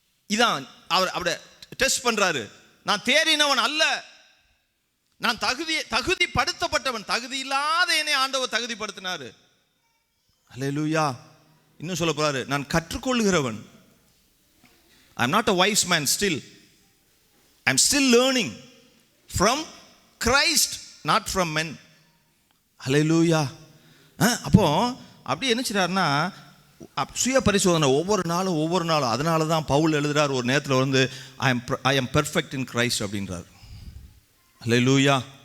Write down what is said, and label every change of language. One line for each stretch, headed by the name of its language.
Tamil: இதான் அவர் அவரை டெஸ்ட் பண்றாரு. நான் தேறினவன் அல்ல, நான் தகுதிப்படுத்தப்பட்டவன். தகுதி இல்லாத என்னை ஆண்டவர் தகுதிப்படுத்தினாரு. ஹல்லேலூயா. இன்னும் சொல்ல போறாரு, நான் கற்றுக்கொள்கிறவன்.
English: I am not a wise man still. I am still learning from Christ, not from men. Hallelujah.
Tamil: அப்போ அப்படி என்ன செய்றாருன்னா, சுய பரிசோதனை ஒவ்வொரு நாளும். அதனால தான் பவுல் எழுதுறார் ஒரு நேரத்தில் வந்து,
English: I am perfect in Christ
Tamil: அப்படின்றார். ஹல்லேலூயா.